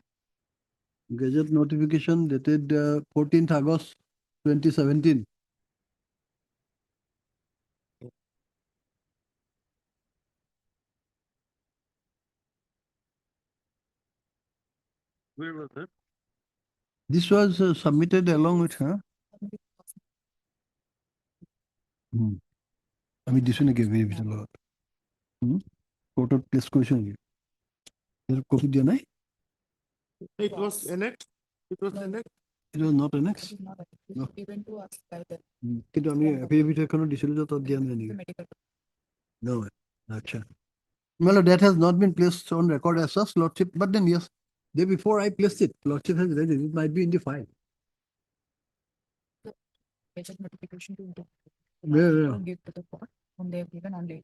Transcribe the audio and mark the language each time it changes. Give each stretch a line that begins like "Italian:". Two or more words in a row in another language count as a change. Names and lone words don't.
English: Gazette notification dated 14th August 2017. Where was it? This was submitted along with her.
Assamese: আমি দিছো নেকি ভেৰিফিকেশ্যন লগত কোৰ্টত প্লেচ কৰিছো নেকি কপি দিয়া নাই
English: It was annexed. It was annexed. It was not annexed. No.
Assamese: কিন্তু আমি এফিডেভিট এখনো দিছিলো যে তাত দিয়া নাই নেকি No.
English: আচ্ছা Well, that has not been placed on record as such, Lordship, but then yes, day before I placed it, Lordship has read it. It might be in the file. Notification to Yeah. give to the court when they have given only.